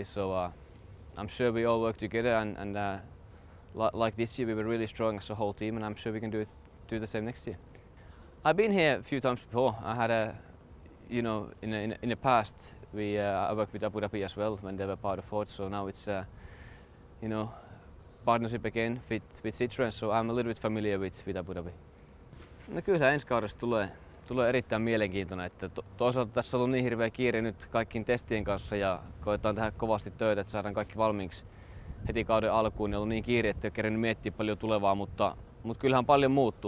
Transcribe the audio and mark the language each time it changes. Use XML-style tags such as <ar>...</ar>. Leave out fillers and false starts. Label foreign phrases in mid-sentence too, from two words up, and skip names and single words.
<en>So I'm sure we all work together, and like this year we were really strong as a whole team, and I'm sure we can do the same next year. I've been here a few times before. I had in the past I worked with Abu Dhabi as well when they were part of Ford. So now it's partnership again with Citroen. So I'm a little bit familiar with Abu Dhabi.</en> <fi>No kyllä ensi kaudesta tulee erittäin mielenkiintoinen. Että toisaalta tässä on ollut niin hirveä kiire nyt kaikkien testien kanssa ja koetaan tehdä kovasti töitä, että saadaan kaikki valmiiksi heti kauden alkuun. On ollut niin kiire, että ei ole kerennyt miettiä paljon tulevaa, mutta kyllähän paljon muuttuu.</fi>